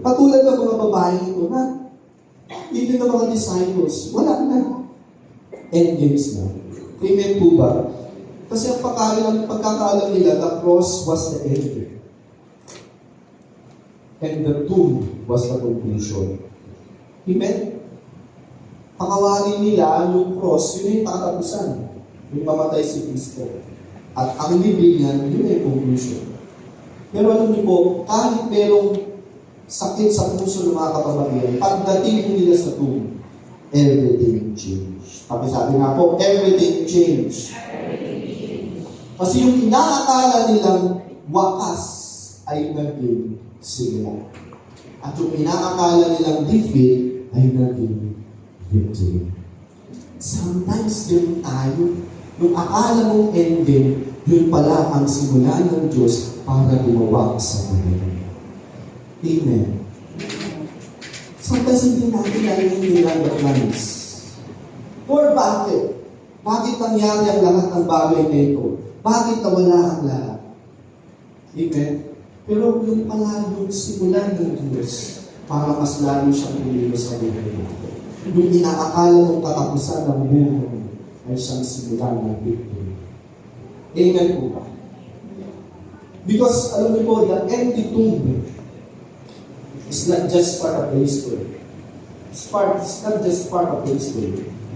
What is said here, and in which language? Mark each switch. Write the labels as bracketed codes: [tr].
[tl] Patulad ng mga babae ito na even ng mga disciples, wala na. Endgames na. Amen po ba? Kasi ang pagkakaalam nila, [en] the cross was the end. And the tomb was the conclusion. [tl] Amen? Pakawanin nila yung cross, yun yung tatapusan. Yung mamatay si Kristo. At ang libingan, yun yung conclusion. Pero alam niyo po, kahit merong sakit sa puso ng mga kapamilya, pagdating nila sa tomb, [en] everything changed. [tl] Pakisabi nga po, [en] everything changed. [tl] Kasi yung inaakala nilang wakas ay naging simula. At yung inaakala nilang defeat ay naging victory. Sometimes din tayo, yung akala mong ending, yun pala ang simula ng Diyos para gumawa sa buhay. Amen. Sometimes hindi natin naiintindihan the plans. Or bakit? Bakit nangyari ang lahat ng bagay na ito? Bakit nawala ang lahat? Amen? Pero yung pala yung simula ng Diyos para mas lalo siyang pumilos sa buhay natin. Yung inaakala mong katapusan ng buhay ay siyang simula ng victory. Amen po ba? [en] Because, [tl] alam niyo po, [en] the empty tomb is not just part of the history. It's not just part of the history.